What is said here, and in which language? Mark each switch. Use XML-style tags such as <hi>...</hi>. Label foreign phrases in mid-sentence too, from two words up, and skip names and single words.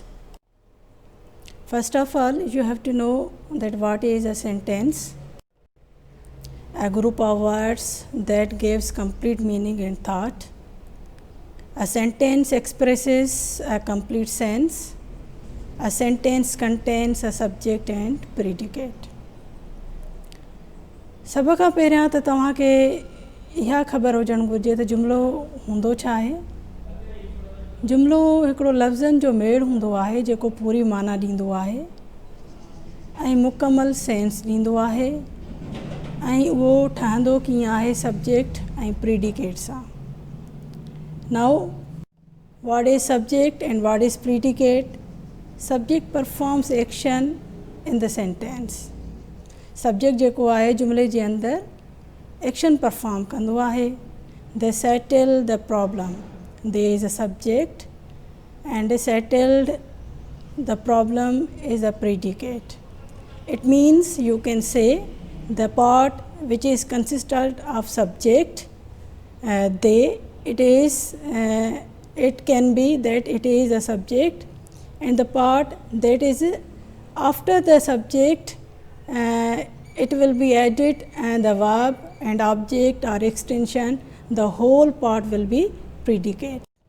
<en>First of all, you have to know that what is a sentence. A group of words that gives complete meaning and thought. A sentence expresses a complete sense. A sentence contains a subject and predicate.</en> <sd>सब खां पहिरियां त तव्हांखे इहा ख़बर हुजणु घुरिजे त जुमिलो हूंदो छा आहे. जुमिलो हिकिड़ो लफ़्ज़नि जो मेड़ हूंदो आहे जेको पूरी माना ॾींदो आहे ऐं मुकमल सेंस ॾींदो आहे ऐं उहो ठहंदो कीअं आहे सब्जेक्ट ऐं प्रीडिकेट सां.</sd> <en>Now, what is subject and what is predicate? Subject performs action in the sentence.</en> <sd>Subject जेको आहे जुमिले जे अंदर</sd> <en>action perform</en> <sd>कंदो आहे.</sd> <en>They settle the problem. There is a subject and they settled the problem is a predicate. It means you can say the part which is consisted of subject, it can be that it is a subject, and the part that is after the subject it will be added and the verb and object or extension, the whole part will be predicate.</en>